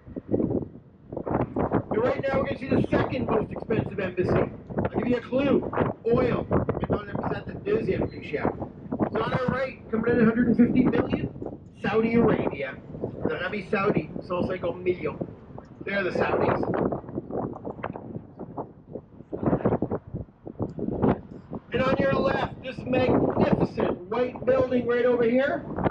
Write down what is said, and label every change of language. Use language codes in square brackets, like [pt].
[en] And right now we're going to see the second most expensive embassy. I'll give you a clue. Oil. [fr] Maintenant l'ambassade de deuxième plus cher. [en] So on our right, coming in at 150 million, Saudi Arabia. [fr] L'Arabie Saoudite, 150 millions. [en] They're the Saudis. And on your left, this magnificent white building right over here.